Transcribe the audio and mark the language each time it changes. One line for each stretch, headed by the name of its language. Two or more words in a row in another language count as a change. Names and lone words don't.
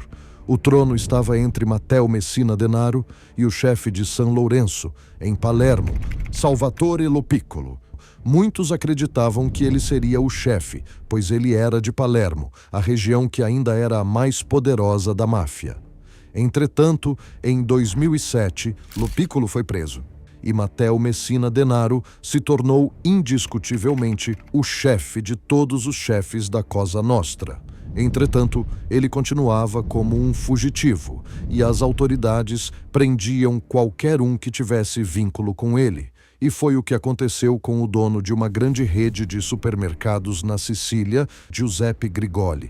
Portuguese: O trono estava entre Matteo Messina Denaro e o chefe de San Lourenço, em Palermo, Salvatore Lo Piccolo. Muitos acreditavam que ele seria o chefe, pois ele era de Palermo, a região que ainda era a mais poderosa da máfia. Entretanto, em 2007, Lo Piccolo foi preso e Matteo Messina Denaro se tornou indiscutivelmente o chefe de todos os chefes da Cosa Nostra. Entretanto, ele continuava como um fugitivo e as autoridades prendiam qualquer um que tivesse vínculo com ele. E foi o que aconteceu com o dono de uma grande rede de supermercados na Sicília, Giuseppe Grigoli.